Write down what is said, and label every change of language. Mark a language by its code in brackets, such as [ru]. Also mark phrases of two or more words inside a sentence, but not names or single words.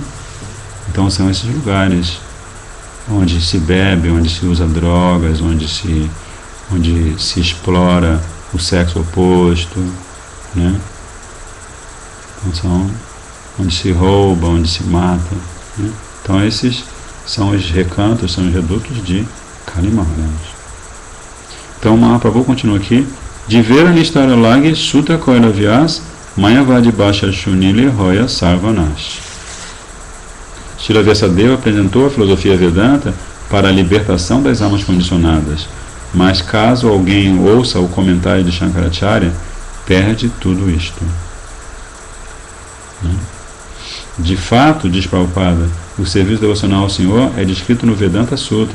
[pt] Então são esses lugares onde se bebe, onde se usa drogas, onde se explora o sexo oposto, né? Então são onde se rouba, onde se mata, né? Então esses são os recantos, são os redutos de Kali Maharaj. Então o Mahaprabhu continua aqui: [bn] জীবের নিস্তার লাগি সূত্র কৈল ব্যাস মায়াবাদী ভাষ্য শুনিলে হয় সর্বনাশ. [pt] Srila Vyasadeva apresentou a filosofia Vedanta para a libertação das almas condicionadas, mas caso alguém ouça o comentário de Shankaracharya, perde tudo isto. De fato, diz Prabhupada, o serviço devocional ao Senhor é descrito no Vedanta Sutra.